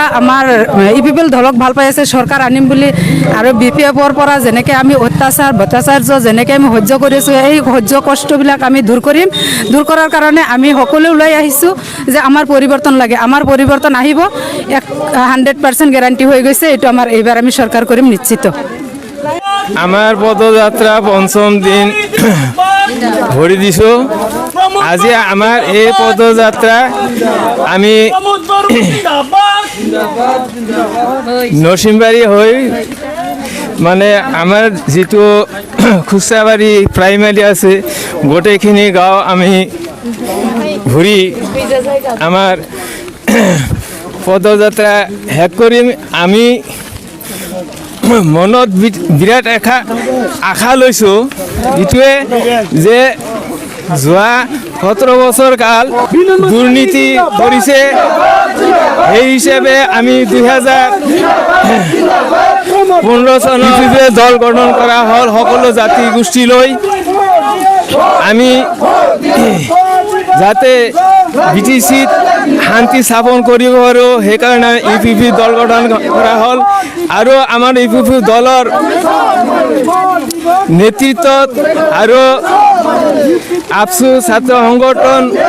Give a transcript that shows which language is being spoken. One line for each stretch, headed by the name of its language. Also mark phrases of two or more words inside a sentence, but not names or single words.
Assamese: আমাৰ ইউপিপিএল দলক ভাল পাই আছে চৰকাৰ আনিম বুলি আৰু বিপিএফৰ পৰা যেনেকৈ আমি ভত্তাচাৰ্য যেনেকৈ আমি সহ্য কৰি আছোঁ এই সহ্য কষ্টবিলাক আমি দূৰ কৰিম দূৰ কৰাৰ কাৰণে আমি সকলোৱে ওলাই আহিছোঁ যে আমাৰ পৰিৱৰ্তন লাগে আমাৰ পৰিৱৰ্তন আহিব 100% গ্যাৰাণ্টি হৈ গৈছে এইটো আমাৰ এইবাৰ আমি চৰকাৰ কৰিম নিশ্চিত আমার পদযাত্রা পঞ্চম দিন ভরি দিছো আজি আমার এই পদযাত্রা আমি নরসিংবাড়ি হই মানে আমার যেটো খুচরাবাড়ি প্রাইমারি আছে গোটেইখিনি গাঁও আমি ঘুরি আমার পদযাত্রা শেষ কৰিম আমি মনত বিৰাট আশা লৈছোঁ ইটোৱে যে যোৱা 17 বছৰ কাল দুৰ্নীতি কৰিছে সেই হিচাপে আমি 2015 চনত দল গঠন কৰা হ'ল সকলো জাতি গোষ্ঠী লৈ আমি যাতে বিটিচিত শান্তি স্থাপন কৰিব পাৰোঁ সেইকাৰণে ইউপিপি দল গঠন কৰা হ'ল আৰু আমাৰ ইউপিপি দলৰ নেতৃত্বত আৰু আপসু ছাত্ৰ সংগঠন